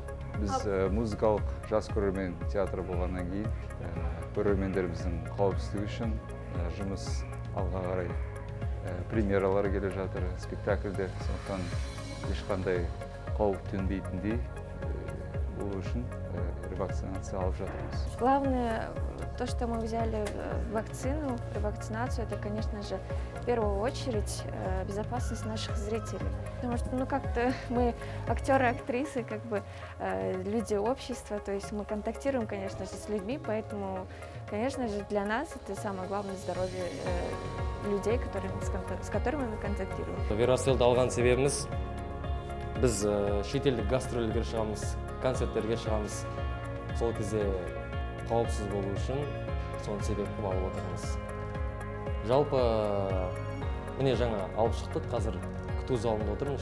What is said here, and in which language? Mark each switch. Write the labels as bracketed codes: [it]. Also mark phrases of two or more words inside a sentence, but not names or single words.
[kk] Біз музыкалық жас көрермен театры болғаннан кейін, көрермендеріміздің қауіпсіздігі үшін жұмыс алға қарай премьералар келе жатыр, спектакльдер, сондықтан ешқандай қауіп төнбейтіндей болу үшін ревакцинация алып жатырмыз. [ru] Главное, то, что мы взяли вакцину, ревакцинацию, это, конечно же, в первую очередь безопасность наших зрителей. Потому что, как-то мы актеры, актрисы, люди общества, то есть мы контактируем, конечно же, с людьми, поэтому, конечно же, для нас это самое главное здоровье людей, с которыми мы контактируем. [kk] Viracell'ды алған себебіміз, біз шетелдік гастрольдерге шығамыз, концерттерге шығамыз. Сол кезде қауіпсіз болу үшін соны себеп қылып алып отырмыз. Жалпы, міне жаңа алып шықтық, қазір күту залында отырмыз.